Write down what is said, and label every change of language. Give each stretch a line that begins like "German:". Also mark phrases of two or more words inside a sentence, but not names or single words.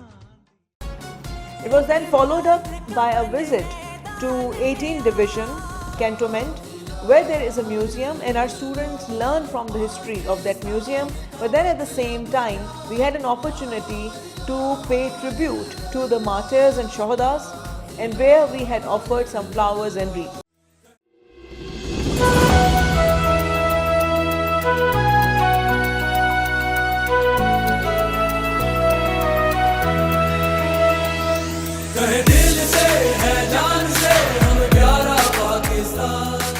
English: It was then followed up by a visit to 18th Division Cantonment, where there is a museum and our students learn from the history of that museum, but then at the same time we had an opportunity to pay tribute to the martyrs and shahadas, and where we had offered some flowers and wreaths.
Urdu: کہے دل سے ہے جان سے ہم پیارا پاکستان.